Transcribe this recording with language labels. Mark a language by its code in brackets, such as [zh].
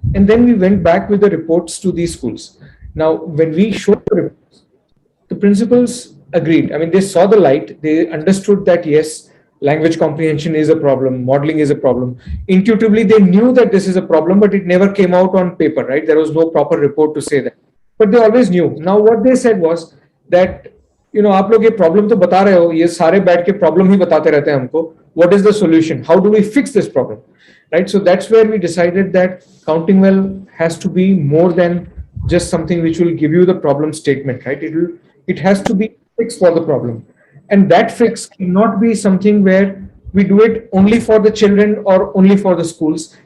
[en] And then we went back with the reports to these schools. Now, when we showed the reports, the principals agreed. I mean, they saw the light. They understood that, yes, language comprehension is a problem. Modeling is a problem. Intuitively, they knew that this is a problem, but it never came out on paper, right? There was no proper report to say that. But they always knew. Now, what they said was that, [hi] आप लोग ये problem तो बता रहे हो, ये सारे बैठ के problem ही बताते रहते हैं हमको. [en] What is the solution? How do we fix this problem? Right? So that's where we decided that Countingwell has to be more than just something which will give you the problem statement, right? It has to be a fix for the problem. And that fix cannot be something where we do it only for the children or only for the schools.